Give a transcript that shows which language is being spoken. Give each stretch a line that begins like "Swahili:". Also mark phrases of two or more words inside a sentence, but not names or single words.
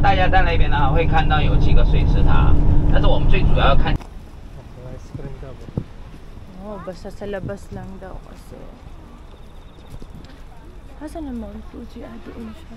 Chinese: 在那边呢会看到有几个水池塘，但是我们最主要要看。
Filipino: Oh, basta sa labas lang daw kasi. Asan na Mount Fuji? Ah, doon siya.